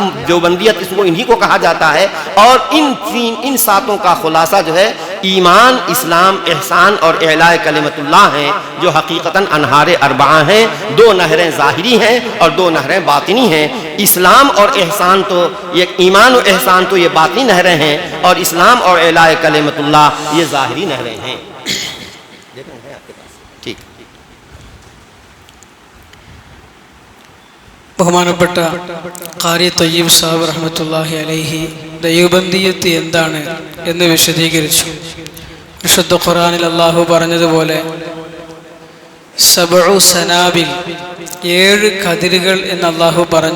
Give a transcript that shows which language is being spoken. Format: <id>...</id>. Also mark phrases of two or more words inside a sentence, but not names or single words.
<ur>دیوبندیت اس کو انہی کو کہا جاتا ہے. اور ان 7 کا خلاصہ جو ہے ایمان، اسلام، احسان اور</ur> <ar>اعلاء کلمت اللہ</ar> <ur>ہیں، جو حقیقتاً انہار 4 ہیں. 2 نہریں ظاہری ہیں اور 2 نہریں باطنی ہیں. اسلام اور احسان تو یہ ایمان و احسان تو یہ باطنی نہریں ہیں اور اسلام اور</ur> <ar>اعلاء کلمت اللہ</ar> <ur>یہ ظاہری نہریں ہیں. ٹھیک.</ur> <ml>ബഹുമാനപ്പെട്ട ഖാരി ത്വയ്യിബ് സാഹിബ്</ml> <ar>رحمة الله عليه</ar> <ml>ദൈവബന്ദിയത്ത് എന്താണ് എന്ന് വിശദീകരിച്ചു. വിശുദ്ധ ഖുർആനിൽ അല്ലാഹു പറഞ്ഞതുപോലെ</ml> <ar>سبع سنابل</ar> <ml>7 കതിരുകൾ എന്ന് അല്ലാഹു പറഞ്ഞു.</ml>